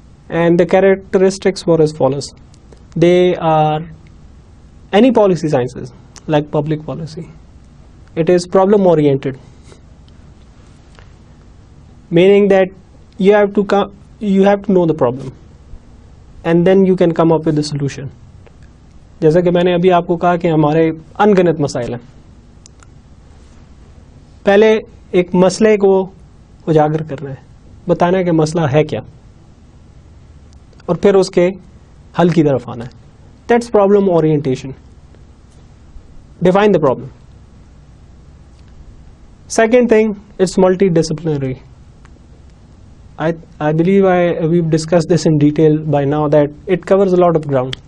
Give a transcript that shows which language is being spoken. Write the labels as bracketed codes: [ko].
[en] And the characteristics were as follows. They are any policy sciences like public policy, It is problem oriented, meaning that you have to know the problem and then you can come up with the solution. [hi] जैसा कि मैंने अभी आपको कहा कि हमारे अनगिनत मसाइल हैं, पहले एक मसले को उजागर करना है, बताना है कि मसला है क्या, और फिर उसके हल की तरफ आना है. [en] That's problem orientation. Define the problem. Second thing, it's multidisciplinary. I believe we've discussed this in detail by now, that it covers a lot of ground.